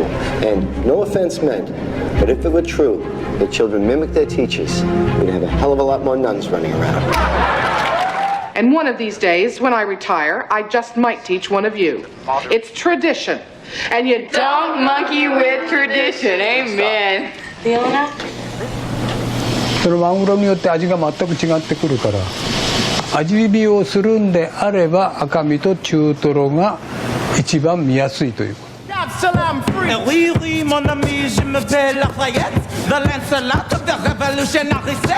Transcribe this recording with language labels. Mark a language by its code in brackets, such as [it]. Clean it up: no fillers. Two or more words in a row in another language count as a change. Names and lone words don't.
[en] And no offense meant, but if it were true that children mimic their teachers, we'd have a hell of a lot more nuns running around. And one of these days, when I retire, I just might teach one of you. It's tradition. And you don't monkey with tradition. Amen. Feeling it? [ja] そのマグロによって味が全く違ってくるから味見をするんであれば赤身と中トロが一番見やすいという。 [fr] Salam free. Oui, oui, mon ami, je m'appelle Lafayette, [en] the Lancelot of the revolutionary set.